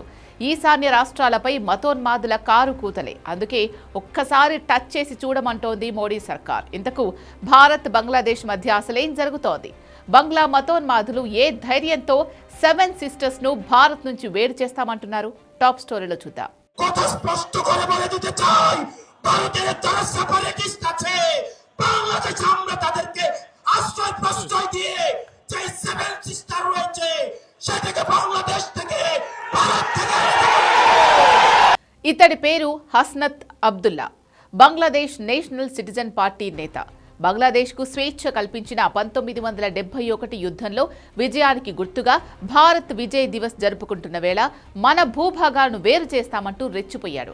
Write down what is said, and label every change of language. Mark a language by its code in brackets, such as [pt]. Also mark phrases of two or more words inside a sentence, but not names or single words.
[te] ఈశాన్య రాష్ట్రాలపై మతోన్మాదుల కారు కూతలే. అందుకే ఒక్కసారి టచ్ చేసి చూడమంటోంది మోడీ సర్కార్. ఇంతకు భారత్ బంగ్లాదేశ్ మధ్య అసలేం జరుగుతోంది? బంగ్లా మతోన్మాదులు ఏ ధైర్యంతో 7 సిస్టర్స్ ను భారత్ నుంచి వేరు చేస్తామంటున్నారు? టాప్ స్టోరీలో చూద్దాం. [bn] স্পষ্ট করে বলে দিতে চাই, ভারতের যারা সেপারেটিস্ট আছে, বাংলাদেশে আমরা তাদেরকে আশ্রয় প্রশ্রয় দিয়ে যে 7 সিস্টার রয়েছে সেটাকে বাংলাদেশ থেকে ভারত থেকে [te] ఇతడి పేరు హస్నత్ అబ్దుల్లా. బంగ్లాదేశ్ నేషనల్ సిటిజన్ పార్టీ నేత. బంగ్లాదేశ్కు స్వేచ్ఛ కల్పించిన 1971 యుద్ధంలో విజయానికి గుర్తుగా భారత్ విజయ్ దివస్ జరుపుకుంటున్న వేళ మన భూభాగాలను వేరు చేస్తామంటూ రెచ్చిపోయాడు.